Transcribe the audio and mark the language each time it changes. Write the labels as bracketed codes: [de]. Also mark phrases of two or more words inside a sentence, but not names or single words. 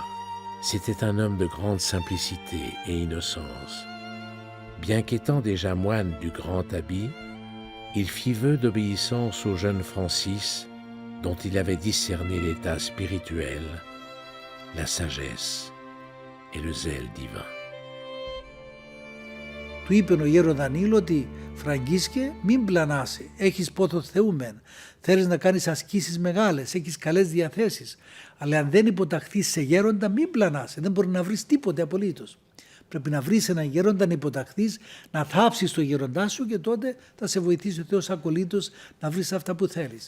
[fr] C'était un homme de grande simplicité et innocence. Bien qu'étant déjà moine du Grand Habit, il fit vœu d'obéissance au jeune Francis, dont il avait discerné l'état spirituel, la sagesse et le zèle divin. [el] Του είπε ο γέρον Δανίλο ότι «Φραγκίσκε, μην πλανάσαι, έχεις πόθο Θεού μεν, θέλεις να κάνεις ασκήσεις μεγάλες, έχεις καλές διαθέσεις, αλλά αν δεν υποταχθείς σε γέροντα μην πλανάσαι, δεν μπορεί να βρεις τίποτε απολύτως. Πρέπει να βρεις έναν γέροντα να υποταχθείς, να θάψεις το γέροντά σου και τότε θα σε βοηθήσει ο Θεός ακολήτως να βρεις αυτά που θέλεις».